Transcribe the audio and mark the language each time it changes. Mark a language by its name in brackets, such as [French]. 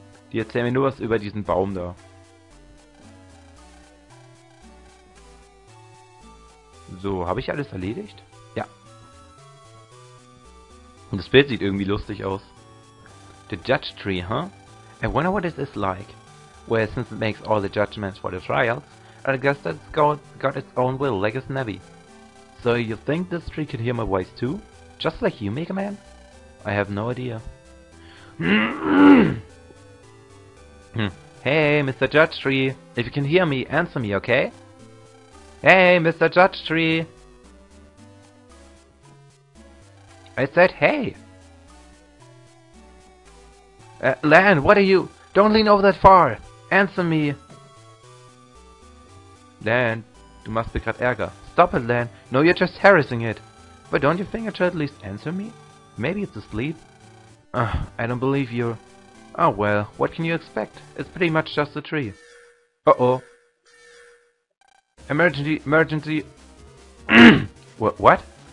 [German] Die erzählen mir nur was über diesen Baum da. So, habe ich alles erledigt? Ja. Und das Bild sieht irgendwie lustig aus. [English] The Judge Tree, huh? I wonder what it is like. Well, since it makes all the judgments for the trials, I guess that's got its own will, like a snabby. So you think this tree can hear my voice too? Just like you, Megaman? I have no idea. Hey, Mr. Judge Tree, if you can hear me, answer me, okay? Hey, Mr. Judge Tree! I said hey! Lan, what are you? Don't lean over that far! Answer me! [German] Lan, du machst mir grad Ärger. [English] Stop it, Lan. No, you're just harassing it. But don't you think it should at least answer me? Maybe it's asleep? I don't believe you. Oh well, what can you expect? It's pretty much just a tree. Uh-oh. Emergency, emergency. What?